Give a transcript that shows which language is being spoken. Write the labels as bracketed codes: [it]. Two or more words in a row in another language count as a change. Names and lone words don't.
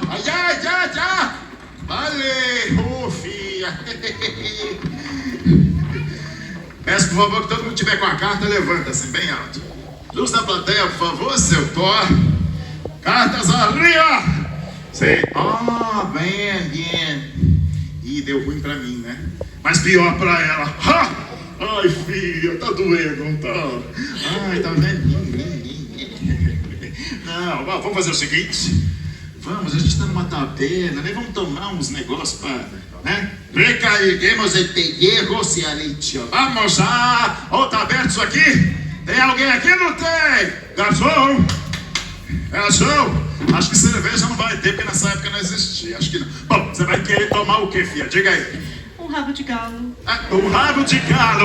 [es] Ay, ay, ya. Vale, fía. [pt] Peço, por favor, que todo mundo que tiver com a carta, levanta assim, bem alto. Luz da plateia, por favor, seu pó. [es] Cartas arriba! Sim. [pt] Bem. Ih, deu ruim pra mim, né? Mas pior pra ela. Ai, filha, tá doendo, não tá? Ai, tá vendo? Não, vamos fazer o seguinte. Vamos, a gente tá numa taberna, né? Vamos tomar uns negócios pra... né? [es] Recarreguemos el pellejo se alicio. [pt] Vamos já! Tá aberto isso aqui? Tem alguém aqui? Não tem! Garçom! Acho que cerveja não vai ter, porque nessa época não existia. Acho que não. Bom, você vai querer tomar o que, filha? Diga aí. Um rabo de galo. Um rabo de galo.